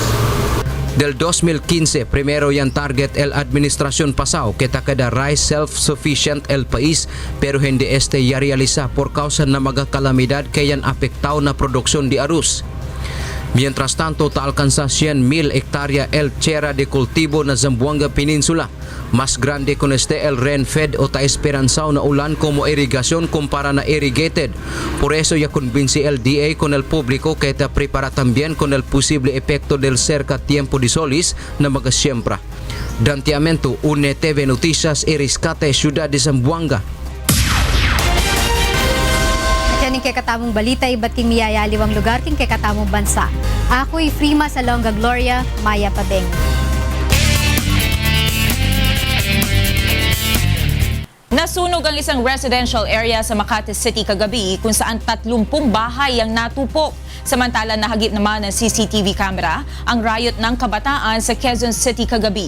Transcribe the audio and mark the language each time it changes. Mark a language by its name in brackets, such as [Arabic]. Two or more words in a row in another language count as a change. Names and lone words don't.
[Chavacano] Del 2015, primero yan target el Administración Pasao que takada [English] rice self-sufficient [Chavacano] el país pero hindi este ya realiza por causa na magakalamidad kayan apektao na produksyon di arroz. Mientras tanto, alcanza 100,000 hectárea el tierra de cultivo na Zamboanga Peninsula. Mas grande con este el rain-fed o ta-esperanzao na ulan como irrigación kumpara na irrigated. Por eso ya convince el DA con el público que ta prepara también con el posible efecto del cerca tiempo de solis na magasiembra. Dantiamento, UNTV Noticias, Iriscate, Ciudad de Zamboanga. [Pampanga] Yan kay katamong balita, iba't king miyayaliwang lugar king kay katamong bansa. Ako'y Frima Salonga Gloria, Maya Pabeng. [Filipino] Nasunog ang isang [English] residential area [Filipino] sa Makati City kagabi kung saan 30 bahay ang natupok. Samantala nahagip naman ng [English] CCTV camera [Filipino] ang riot ng kabataan sa Quezon City kagabi.